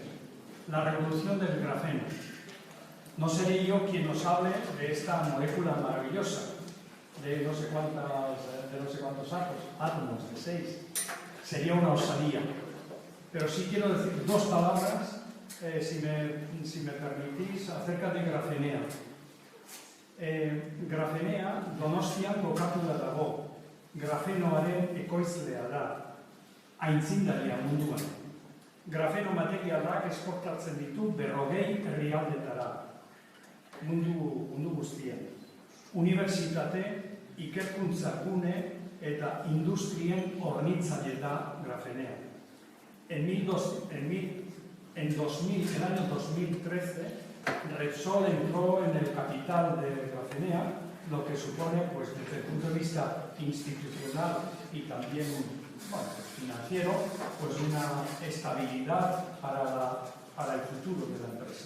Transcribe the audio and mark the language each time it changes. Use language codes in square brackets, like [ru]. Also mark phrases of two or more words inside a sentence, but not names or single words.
[es] La revolución del grafeno. No seré yo quien nos hable de esta molécula maravillosa, de no sé cuántos átomos, de 6. Sería una osadía. Pero sí quiero decir dos palabras, si me permitís, acerca de grafenea. [eu] Grafenea, Donostian kokatu dago, grafenoaren ekoizlea da, aitzindaria munduan. Grafeno materialak esportatzen ditu 40 herrialdetara. Mundu guztian. Unibertsitate, ikerkuntza gune eta industrien hornitzaile da grafenea. [es] En el año 2013, Repsol entró en el capital de Grafenea, lo que supone, pues, desde el punto de vista institucional y también financiero, pues una estabilidad para el futuro de la empresa.